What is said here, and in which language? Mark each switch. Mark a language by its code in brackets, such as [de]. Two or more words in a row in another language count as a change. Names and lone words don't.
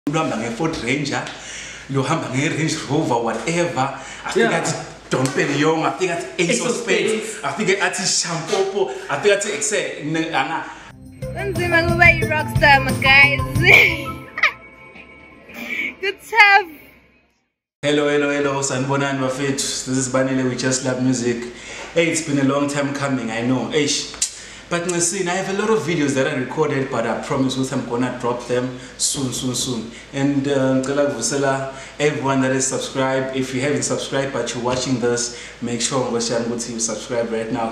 [xh] Uhamba nge-Ford Ranger, lohamba nge-Range Rover, whatever. [en] I think that's Don Perignon, I think that's Ace of Spades, I think that's Shampopo, I think that's Anga. [xh] Unzima kuba i-rockstar, [en] my guys. Good stuff. Hello, [zu] sanibonani bafethu. [en] This is Banele, we just love music. Hey, it's been a long time coming, I know. But listen, I have a lot of videos that I recorded, but I promise you I'm gonna drop them soon. And everyone that is subscribed, if you haven't subscribed but you're watching this, make sure you subscribe right now.